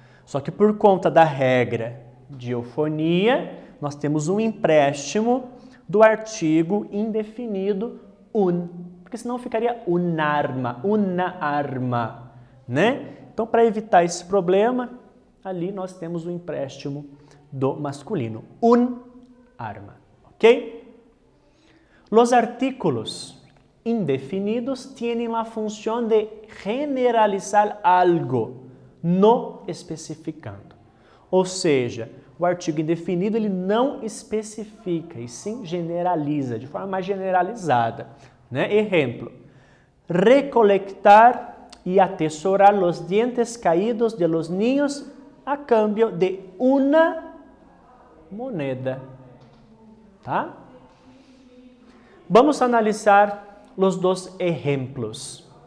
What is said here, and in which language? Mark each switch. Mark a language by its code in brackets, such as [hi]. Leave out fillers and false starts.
[pt] Só que por conta da regra de eufonia, nós temos um empréstimo do artigo indefinido un, porque senão ficaria unarma, una arma, né? Então, para evitar esse problema, ali nós temos o empréstimo do masculino, un arma, ok? [es] Los artículos indefinidos tienen la función de generalizar algo, no especificando. [pt] Ou seja, o artigo indefinido ele não especifica, e sim generaliza, de forma mais generalizada, né? [es] Exemplo, recolectar y atesorar los dientes caídos de los niños a cambio de una moneda. Tá? Vamos analisar los dos ejemplos.